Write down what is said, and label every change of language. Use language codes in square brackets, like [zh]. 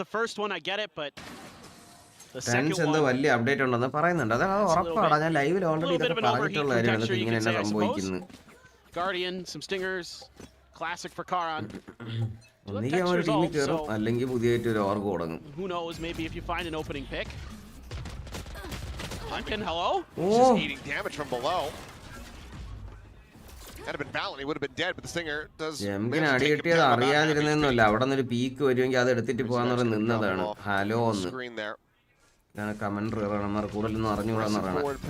[en] The first one, I get it, but the second one. [ml] വലിയ update ഉണ്ടെന്ന് പറയുന്നുണ്ട്. അത് ഉറപ്പാണ്. ഞാൻ ലൈവിൽ ഓൾറെഡി ഇതൊക്കെ പറഞ്ഞിട്ടുള്ള കാര്യമാണ്. ഇങ്ങനെ തന്നെ സംഭവിക്കുന്നത്. [en] Guardian, some stingers, classic for Karan. [ml] ഒന്നുകിൽ അവൻ ടീമിൽ കയറും, അല്ലെങ്കിൽ പുതിയായിട്ട് ഒരു ഓർഗ് തുടങ്ങും. [en] Who knows? Maybe if you find an opening pick. Hello? Just eating damage from below. Had it been Valen, he would have been dead, but the Stinger does. [ml] ജംകിന് അടി കിട്ടിയത് അറിയാതിരുന്നൊന്നുമല്ല. അവിടെ നിന്ന് ഒരു പീക്ക് വരുമെങ്കിൽ അത് എടുത്തിട്ട് പോകാന്ന് പറഞ്ഞ് നിന്നതാണ്. ഹലോ ഒന്ന് കമന്ററി പറയണമാർ കൂടുതലൊന്നും അറിഞ്ഞുകൂടാന്ന് പറയണം.